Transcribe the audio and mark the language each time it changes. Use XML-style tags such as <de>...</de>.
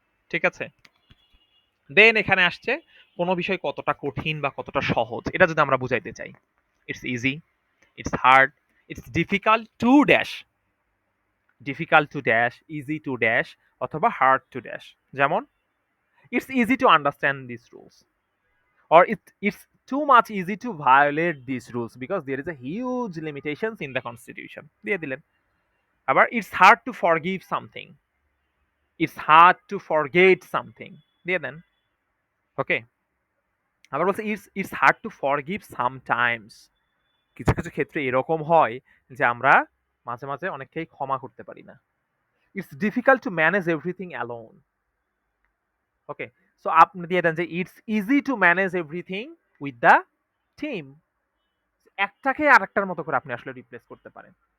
<bn>ঠিক আছে, দেন এখানে আসছে কোন বিষয় কতটা কঠিন বা কতটা সহজ এটা যদি আমরা বুঝাইতে চাই,</bn> <en>it's easy, it's hard, it's difficult to dash,</en> <bn>difficult to dash, easy to dash, অথবা হার্ড টু ড্যাশ।</bn> <en>যেমন it's easy to understand this rules, or it's too much easy to violate these rules because there is a huge limitations in the constitution</en> <bn>দিয়ে দিলেন।</bn> <en>আবার it's hard to forgive something, it's hard to forget something</en> <bn>দিয়ে দেন। ওকে, আবার বলছে</bn> <en>it's hard to forgive sometimes,</en> <bn>কিছু কিছু ক্ষেত্রে এরকম হয় যে আমরা মাঝে মাঝে অনেককেই ক্ষমা করতে পারি না।</bn> <en>It's difficult to manage everything alone. Okay,</en> <bn>so আপনি দিয়ে দেন যে</bn> <en>it's easy to manage everything with the team,</en> <bn>একটাকে আরেকটার মতো করে আপনি আসলে রিপ্লেস করতে পারেন।</bn>